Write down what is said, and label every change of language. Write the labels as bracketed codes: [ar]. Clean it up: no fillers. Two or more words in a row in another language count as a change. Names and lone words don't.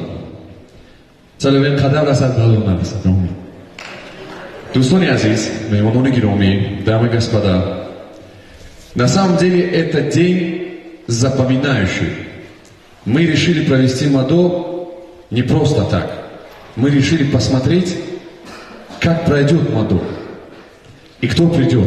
[tg] Салавен қадам расад балон нарасад. Дӯстони азиз, меҳмонони гиромӣ, [ru] дамы и господа, на самом деле это день запоминающий. Мы решили провести МАДО не просто так. Мы решили посмотреть, как пройдет МАДО и кто придет.